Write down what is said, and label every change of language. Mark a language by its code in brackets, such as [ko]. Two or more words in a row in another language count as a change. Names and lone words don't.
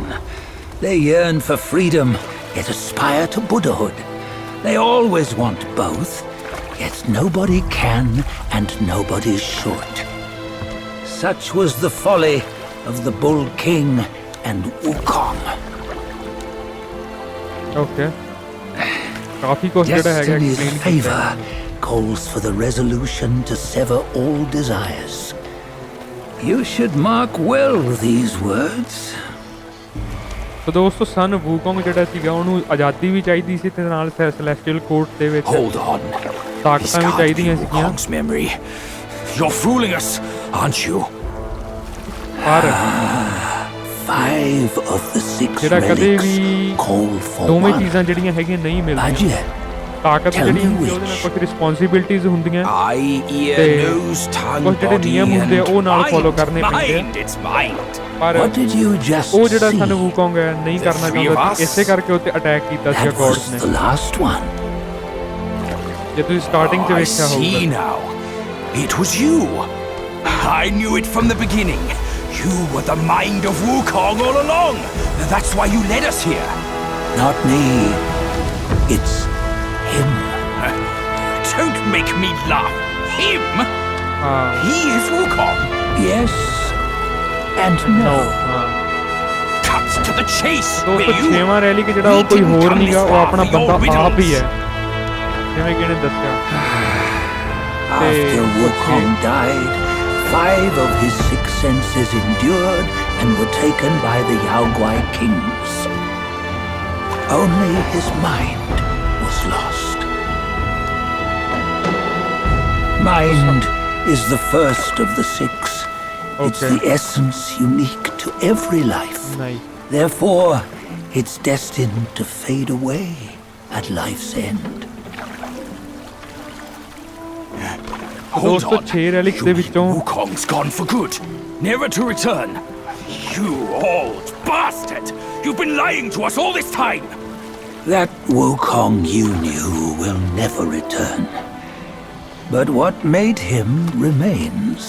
[en] They yearn for freedom, yet aspire to Buddhahood. They always want both, yet nobody can and nobody should. Such was the folly of the Bull King and Wukong. [pa] Okay. ਕਾਫੀ ਕੁਝ ਜਿਹੜਾ ਹੈਗਾ [en] Destiny's explain favor [pa] ਕੀਤਾ ਹੈ। [en] calls for the resolution to sever all desires. You should mark well these words. [pa] ਸੋ ਦੋਸਤੋ ਸਨ ਵੂਕੋਂਗ ਜਿਹੜਾ ਸੀਗਾ ਉਹਨੂੰ ਆਜ਼ਾਦੀ ਵੀ ਚਾਹੀਦੀ ਸੀ ਤੇ ਨਾਲ ਸੈਲੈਸਟੀਅਲ ਕੋਰਟ ਦੇ ਵਿੱਚ [en] Hold on. [pa] ਤਾਕਤਾਂ [en] This [pa] ਵੀ [en] can't be [pa] ਚਾਹੀਦੀਆਂ ਸੀਗੀਆਂ [en] Wukong's memory. You're fooling us, aren't you? [pa] ਪਰ [en] 5 of the 6 [pa] ਜਿਹੜਾ ਕਦੇ [en] relics [pa] ਵੀ [en] call for [pa] ਦੋਵੇਂ [en] one. [pa] ਚੀਜ਼ਾਂ ਜਿਹੜੀਆਂ ਹੈਗੀਆਂ ਨਹੀਂ ਮਿਲਦੀਆਂ [en] Budget. [pa] ਤਾਕਤ [en] Tell [pa] ਜਿਹੜੀ [en] me [pa] ਹੁੰਦੀ ਆ ਉਹਦੇ ਨਾਲ [en] which. [pa] ਕੁਝ ਰਿਸਪੌਂਸਿਬਿਲਟੀਜ਼ ਹੁੰਦੀਆਂ [en] Eye, ear, [pa] ਤੇ [en] nose, tongue, [pa] ਕੁਝ ਜਿਹੜੇ [en] body, [pa] ਨਿਯਮ ਹੁੰਦੇ ਆ ਉਹ ਨਾਲ [en] and [pa] ਫੋਲੋ ਕਰਨੇ ਪੈਂਦੇ [en] mind. It's mind. [pa] ਆ ਪਰ [en] What did you just [pa] ਉਹ ਜਿਹੜਾ [en] see? [pa] ਸਨ ਵੂਕੋਂਗ ਹੈ ਨਹੀਂ ਕਰਨਾ [en] three of [pa] ਚਾਹੁੰਦਾ [en] us? [pa] ਸੀ ਇਸੇ ਕਰਕੇ ਉੱਤੇ ਅਟੈਕ ਕੀਤਾ ਸੀਗਾ [en] That was [pa] ਗੋਡਸ [en] the [pa] ਨੇ [en] last one. [pa] ਜੇ ਤੁਸੀਂ ਸਟਾਰਟਿੰਗ 'ਚ [en] I [pa] ਵੇਖਿਆ [en] see [pa] ਹੋਊਗਾ [en] now. It was you. I knew it from the beginning. You were the mind of Wukong all along. That's why you led us here. Not me. It's him. Don't make me laugh. Him? [pa] ਹਾਂ [en] He is Wukong. Yes and no. [pa] ਹਾਂ [en] Cut to the chase, will [pa] ਦੋਸਤੋ [en] you? [pa] ਛੇਵਾਂ ਰੈਲੀ ਕਿ ਜਿਹੜਾ ਉਹ ਕੋਈ ਹੋਰ ਨਹੀਂਗਾ ਉਹ ਆਪਣਾ ਬੰਦਾ ਆਪ ਹੀ ਹੈ ਜਿਵੇਂ ਕਿ ਇਹਨੇ ਦੱਸਿਆ [en] After Wukong died, 5 of his 6 senses endured and were taken by the Yaoguai kings. Only his mind was lost. Mind is the first of the 6. It's Okay. the essence unique to every life. [pa] ਨਹੀਂ [en] Therefore, it's destined to fade away at life's end. Hold [pa] ਦੋਸਤੋ [en] on. [pa] 6 ਰੈਲਿਕਸ ਦੇ [en] You mean [pa] ਵਿੱਚੋਂ [en] Wukong's gone for good, never to return. You old bastard! You've been lying to us all this time. That Wukong you knew will never return. But what made him remains.